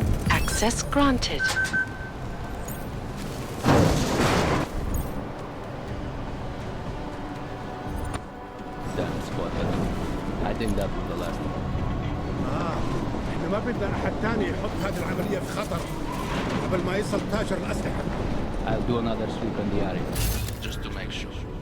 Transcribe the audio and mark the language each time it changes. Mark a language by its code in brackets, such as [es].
[en] Access granted. Damn squad. I think that was the last one. [ar] احنا ما بدنا احد تاني يحط هذه العملية في خطر قبل ما يصل تاجر الأسلحة. [en] I'll do another sweep in the area, just to make sure.